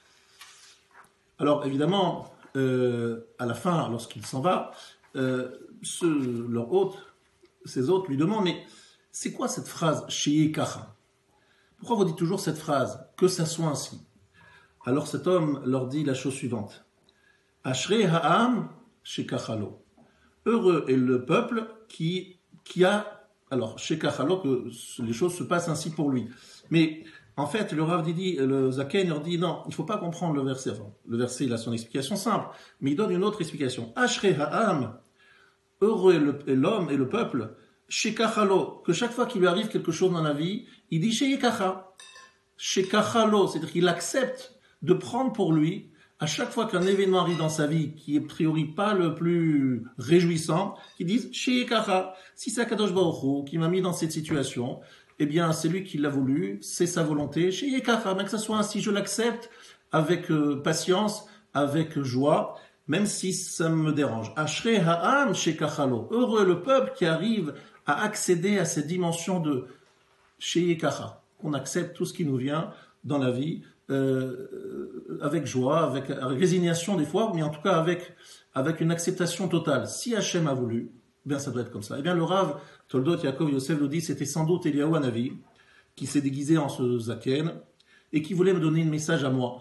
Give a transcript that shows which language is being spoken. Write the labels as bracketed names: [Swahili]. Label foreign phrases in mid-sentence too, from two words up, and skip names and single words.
[French] Alors, évidemment, à la fin, lorsqu'il s'en va, leur hôte, ses hôtes lui demandent, mais c'est quoi cette phrase [Hebrew] שיהיה ככה? [French] Pourquoi vous dites toujours cette phrase, que ça soit ainsi? Alors cet homme leur dit la chose suivante, [Hebrew] אשרי העם שככה לו. [French] Heureux est le peuple qui a, alors shekachalo, que les choses se passent ainsi pour lui. Mais en fait, le Rav dit, le Zaken leur dit, non, il ne faut pas comprendre le verset. Enfin, le verset, il a son explication simple, mais il donne une autre explication. [Hebrew] אשרי העם, [French] heureux est l'homme et le peuple, shekachalo, que chaque fois qu'il lui arrive quelque chose dans la vie, il dit [Hebrew] שיהיה ככה. [French] Shekachalo, c'est-à-dire qu'il accepte de prendre pour lui, à chaque fois qu'un événement arrive dans sa vie qui est a priori pas le plus réjouissant, qu'il dise [Hebrew] שיהיה ככה. [French] Si c'est [Hebrew] הקדוש ברוך הוא [French] qui m'a mis dans cette situation, eh bien c'est lui qui l'a voulu, c'est sa volonté. [Hebrew] שיהיה ככה, [French] mais que ça soit ainsi, je l'accepte avec patience, avec joie, même si ça me dérange. [Hebrew] אשרי העם שככה לו. [French] Heureux le peuple qui arrive à accéder à cette dimension de [Hebrew] שיהיה ככה, [French] qu'on accepte tout ce qui nous vient dans la vie avec joie, avec résignation des fois, mais en tout cas avec une acceptation totale. Si Hachem a voulu, bien ça doit être comme ça. Eh bien le Rav Toldot Yaakov Yosef nous dit, c'était sans doute Eliyahu Hanavi qui s'est déguisé en ce zaken et qui voulait me donner un message à moi.